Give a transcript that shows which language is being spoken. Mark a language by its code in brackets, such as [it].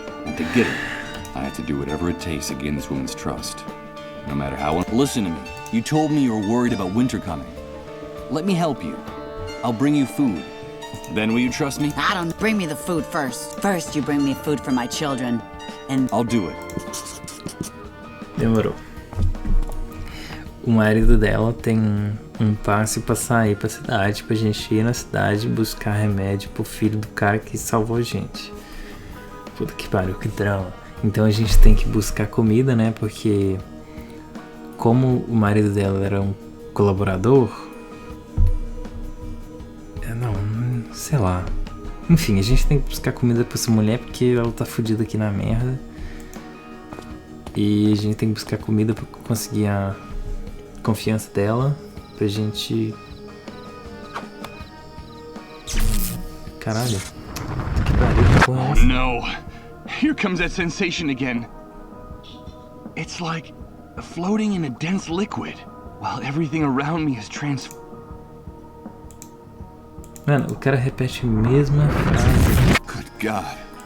[en] And to get it, I have to do whatever it takes to gain this woman's trust. No matter how... Listen to me. You told me you were worried about winter coming. Let me help you. I'll bring you food. Then will you trust me? I don't... Bring me the food first. First, you bring me food for my children. And... I'll do it. [pt] Demorou. O marido dela tem um passe pra sair pra cidade, pra gente ir na cidade buscar remédio pro filho do cara que salvou a gente. Puta que pariu, que drama. Então a gente tem que buscar comida, né? Porque como o marido dela era um colaborador... Não, sei lá. Enfim, a gente tem que buscar comida pra essa mulher porque ela tá fodida aqui na merda. E a gente tem que buscar comida pra conseguir a confiança dela, pra gente... Caralho. Que pariu, que porra é essa? [en] Oh no! Here comes that sensation again. It's like floating in a dense liquid, while everything around me is [pt] Mano, o cara repete a mesma frase. [en] Good God.